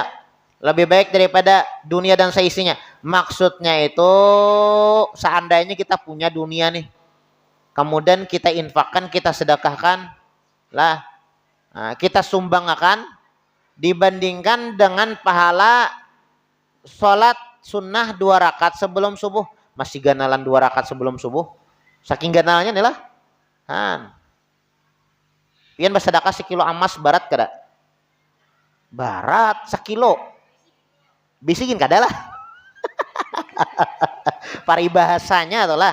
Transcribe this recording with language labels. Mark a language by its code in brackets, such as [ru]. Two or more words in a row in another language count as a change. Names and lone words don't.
[id] Lebih baik daripada dunia dan seisinya. Maksudnya itu seandainya kita punya dunia nih, kemudian kita infakkan, kita sedekahkan lah, nah, kita sumbangkan, dibandingkan dengan pahala sholat sunnah 2 rakaat sebelum subuh. [bjn] Masih ganalan 2 rakaat sebelum subuh. Saking ganalnya nih lah. Pian bersedekah 1 kilo emas barat kada? Barat 1 kilo. Bisikin kada lah. [id] Paribahasanya itulah.